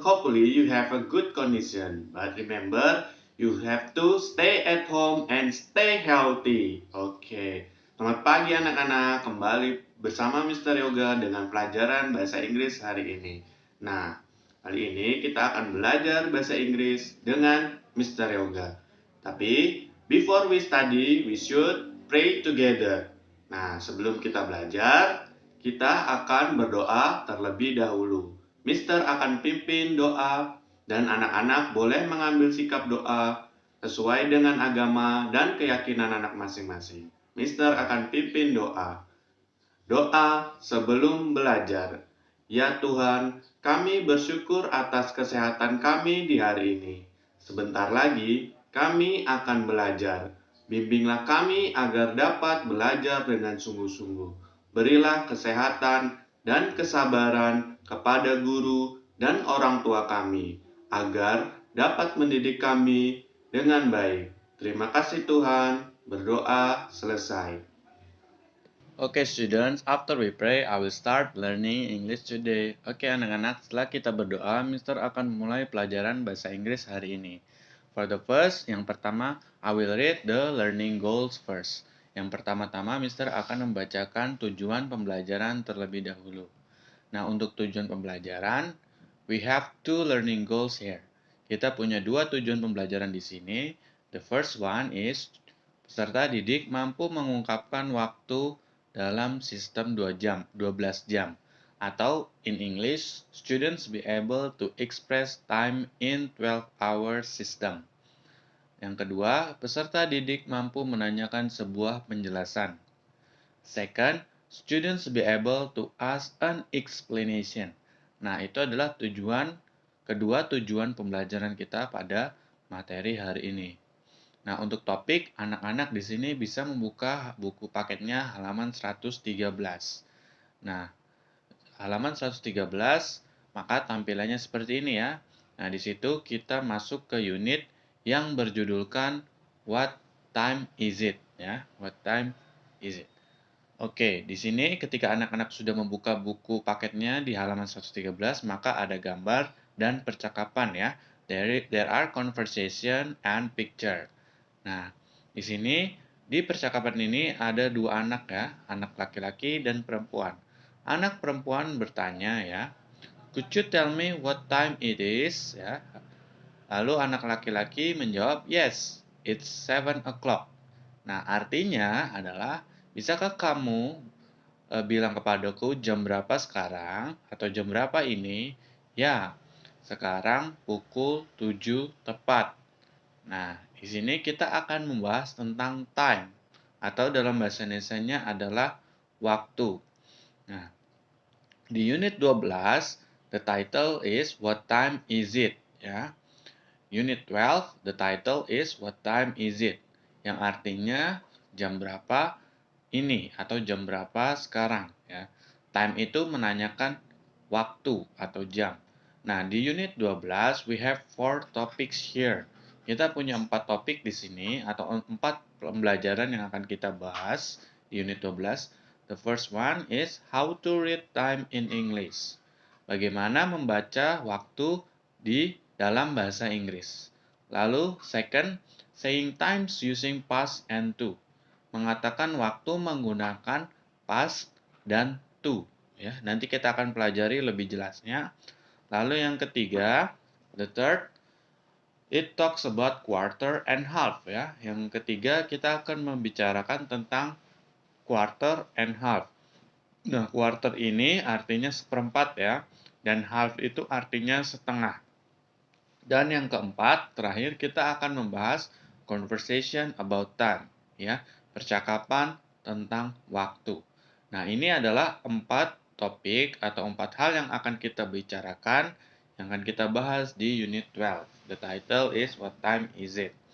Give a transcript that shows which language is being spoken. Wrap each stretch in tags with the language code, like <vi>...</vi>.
<en>Hopefully you have a good condition. But remember, you have to stay at home and stay healthy.</en> <id>Oke, selamat pagi anak-anak. Kembali bersama Mister Yoga dengan pelajaran bahasa Inggris hari ini. Nah, kali ini kita akan belajar bahasa Inggris dengan Mister Yoga. Tapi,</id> <en>before we study, we should pray together.</en> <id>Nah, sebelum kita belajar, kita akan berdoa terlebih dahulu. Mister akan pimpin doa dan anak-anak boleh mengambil sikap doa sesuai dengan agama dan keyakinan anak masing-masing. Mister akan pimpin doa. Doa sebelum belajar. Ya Tuhan, kami bersyukur atas kesehatan kami di hari ini. Sebentar lagi kami akan belajar. Bimbinglah kami agar dapat belajar dengan sungguh-sungguh. Berilah kesehatan dan kesabaran kepada guru dan orang tua kami, agar dapat mendidik kami dengan baik. Terima kasih Tuhan. Berdoa selesai.</id> <en>Okay, students, after we pray, I will start learning English today.</en> <id>Oke, anak-anak, setelah kita berdoa, Mister akan mulai pelajaran bahasa Inggris hari ini.</id> <en>For the first,</en> <id>yang pertama,</id> <en>I will read the learning goals first.</en> <id>Yang pertama-tama, Mister akan membacakan tujuan pembelajaran terlebih dahulu. Nah, untuk tujuan pembelajaran,</id> <en>we have two learning goals here.</en> <id>Kita punya dua tujuan pembelajaran di sini.</id> <en>The first one is</en> <id>peserta didik mampu mengungkapkan waktu dalam sistem 2 jam, 12 jam. Atau</id> <en>in English, students be able to express time in 12-hour system.</en> <id>Yang kedua, peserta didik mampu menanyakan sebuah penjelasan.</id> <en>Second, students be able to ask an explanation.</en> <id>Nah, itu adalah kedua tujuan pembelajaran kita pada materi hari ini. Nah, untuk topik, anak-anak di sini bisa membuka buku paketnya halaman 113. Nah, halaman 113, maka tampilannya seperti ini ya. Nah, di situ kita masuk ke unit yang berjudulkan What time is it? Ya, what time is it? Oke, di sini ketika anak-anak sudah membuka buku paketnya di halaman 113, maka ada gambar dan percakapan ya.</id> <en>There are conversation and picture.</en> <id>Nah, di sini di percakapan ini ada dua anak ya, anak laki-laki dan perempuan. Anak perempuan bertanya ya,</id> <en>"Could you tell me what time it is?" ya.</en> <id>Lalu anak laki-laki menjawab,</id> <en>"Yes, it's 7 o'clock."</en> <id>Nah, artinya adalah, bisakah kamu bilang kepadaku jam berapa sekarang atau jam berapa ini? Ya, sekarang pukul 7 tepat. Nah, di sini kita akan membahas tentang time atau dalam bahasa Indonesianya adalah waktu. Nah, di unit 12,</id> <en>the title is What time is it? Ya. Unit 12, the title is What time is it?</en> <id>Yang artinya jam berapa ini atau jam berapa sekarang ya. Time itu menanyakan waktu atau jam. Nah, di unit 12</id> <en>we have four topics here.</en> <id>Kita punya 4 topik di sini atau 4 pembelajaran yang akan kita bahas di unit 12.</id> <en>The first one is how to read time in English.</en> <id>Bagaimana membaca waktu di dalam bahasa Inggris. Lalu</id> <en>second, saying times using past and to.</en> <id>Mengatakan waktu menggunakan past dan to. Ya, nanti kita akan pelajari lebih jelasnya. Lalu yang ketiga,</id> <en>the third, it talks about quarter and half</en> <id>ya. Yang ketiga kita akan membicarakan tentang quarter and half. Nah, quarter ini artinya seperempat ya, dan half itu artinya setengah. Dan yang keempat, terakhir kita akan membahas conversation about time, ya, percakapan tentang waktu. Nah, ini adalah 4 topik atau 4 hal yang akan kita bicarakan, yang akan kita bahas di unit 12.</id> <en>The title is What time is it?</en>